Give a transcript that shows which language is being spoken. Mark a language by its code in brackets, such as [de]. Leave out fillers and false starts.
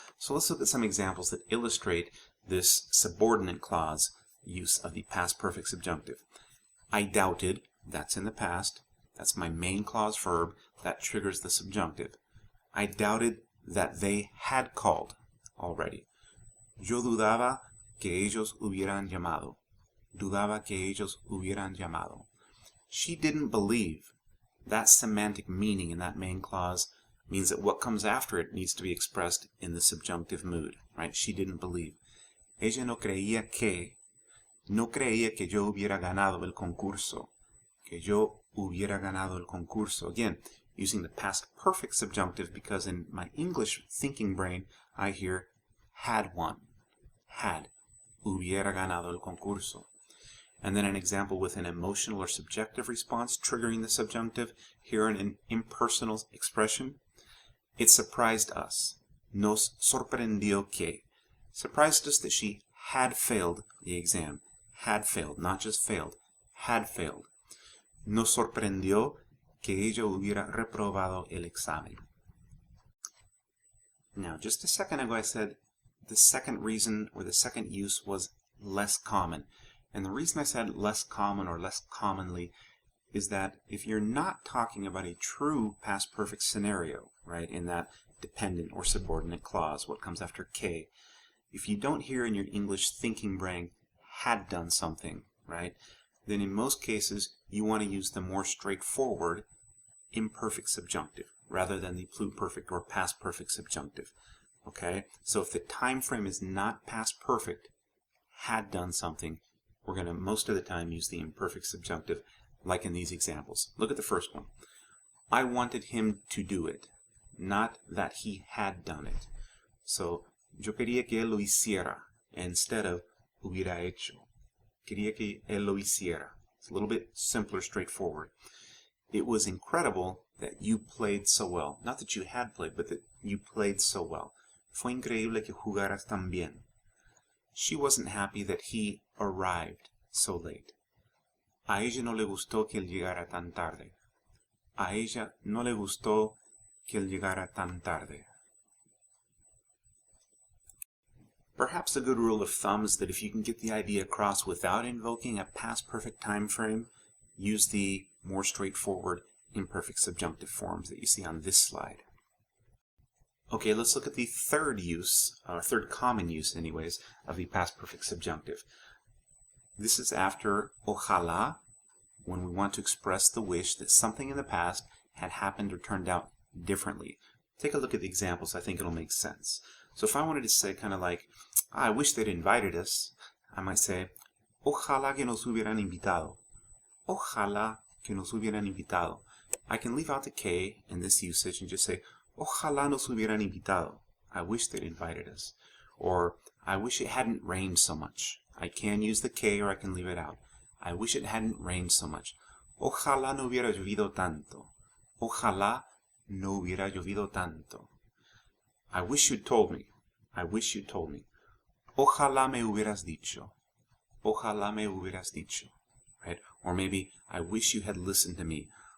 [en] So let's look at some examples that illustrate this subordinate clause use of the past perfect subjunctive. I doubted, that's in the past. That's my main clause verb. That triggers the subjunctive. I doubted that they had called already. [es] Yo dudaba que ellos hubieran llamado. Dudaba que ellos hubieran llamado. [en] She didn't believe. That semantic meaning in that main clause means that what comes after it needs to be expressed in the subjunctive mood, right? She didn't believe. [es] Ella no creía que yo hubiera ganado el concurso. Que yo hubiera ganado el concurso. [en] Again, using the past perfect subjunctive because in my English thinking brain, I hear had won. Had. [es] Hubiera ganado el concurso. [en] And then an example with an emotional or subjective response triggering the subjunctive. Here in an impersonal expression. It surprised us. [es] Nos sorprendió que. [en] Surprised us that she had failed the exam. Had failed, not just failed. Had failed. [es] Nos sorprendió que ella hubiera reprobado el examen. [en] Now, just a second ago I said the second reason or the second use was less common. And the reason I said less common or less commonly is that if you're not talking about a true past perfect scenario, right, in that dependent or subordinate clause, what comes after K, if you don't hear in your English thinking brain had done something, right, then in most cases you want to use the more straightforward imperfect subjunctive rather than the pluperfect or past perfect subjunctive. Okay, so if the time frame is not past perfect, had done something, we're going to most of the time use the imperfect subjunctive like in these examples. Look at the first one. I wanted him to do it, not that he had done it. [es] So, yo quería que él lo hiciera [en] instead of [es] hubiera hecho. Quería que él lo hiciera. [en] It's a little bit simpler, straightforward. It was incredible that you played so well. Not that you had played, but that you played so well. [es] Fue increíble que jugaras tan bien. [en] She wasn't happy that he arrived so late. [es] A ella no le gustó que él llegara tan tarde. A ella no le gustó que él llegara tan tarde. [en] Perhaps a good rule of thumb is that if you can get the idea across without invoking a past perfect time frame, use the more straightforward imperfect subjunctive forms that you see on this slide. Okay, let's look at the third use, or third common use anyways, of the past perfect subjunctive. This is after ojalá, when we want to express the wish that something in the past had happened or turned out differently. Take a look at the examples, I think it'll make sense. So if I wanted to say kind of like, I wish they'd invited us, I might say, [es] ojalá que nos hubieran invitado. Ojalá que nos hubieran invitado. [en] I can leave out the K in this usage and just say, [es] ojalá nos hubieran invitado. [en] I wish they'd invited us. Or, I wish it hadn't rained so much. I can use the que or I can leave it out. I wish it hadn't rained so much. [es] Ojalá no hubiera llovido tanto. Ojalá no hubiera llovido tanto. [en] I wish you'd told me. [es] I wish you'd told me. Ojalá me hubieras dicho. Ojalá me hubieras dicho. [en] Right? Or maybe, I wish you had listened to me.